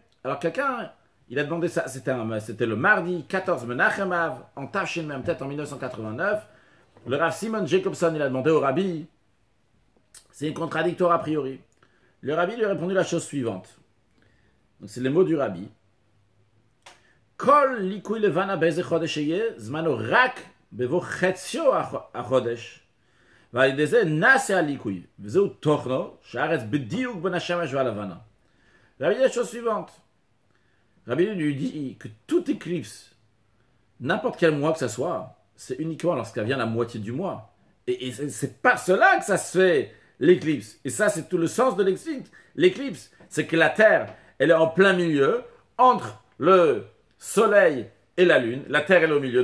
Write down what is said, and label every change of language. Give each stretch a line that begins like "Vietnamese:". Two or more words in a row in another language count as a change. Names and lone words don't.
French: Alors quelqu'un, il a demandé ça, c'était le mardi 14 Menachem Av, en Tafshin même tête en 1989. Le Rav Simon Jacobson, il a demandé au Rabbi, c'est contradictoire a priori. Le Rabbi lui a répondu la chose suivante. Donc c'est les mots du Rabbi.
Hebrew: כל ליקוי לבנה באיזה חודש שיהיה, זמנו רק בבוא חצי החודש. ועל נעשה הליקוי, וזהו תוכנו, שהארץ בדיוק בין השמש והלבנה.
French: Rabbi dit la chose suivante. Rabbi lui dit que toute éclipse, n'importe quel mois que ce soit, c'est uniquement lorsqu'elle vient la moitié du mois. Et c'est par cela que ça se fait l'éclipse. Et ça, c'est tout le sens de l'éclipse. C'est que la Terre, elle est en plein milieu, entre le Soleil et la Lune. La Terre elle est au milieu.